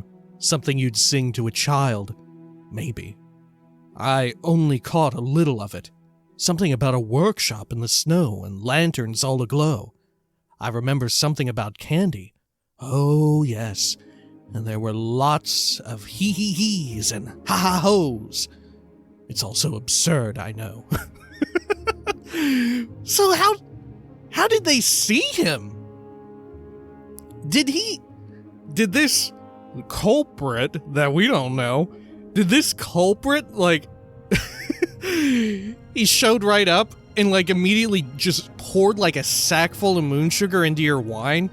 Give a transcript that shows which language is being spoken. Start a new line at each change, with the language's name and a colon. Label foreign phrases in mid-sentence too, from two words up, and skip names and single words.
English: Something you'd sing to a child. Maybe. I only caught a little of it. Something about a workshop in the snow and lanterns all aglow. I remember something about candy. Oh, yes. And there were lots of hee-hee-hees and ha-ha-hoes. It's also absurd, I know. So how did they see him? Did this culprit that we don't know, did this culprit, like, he showed right up and, like, immediately just poured, like, a sack full of moon sugar into your wine?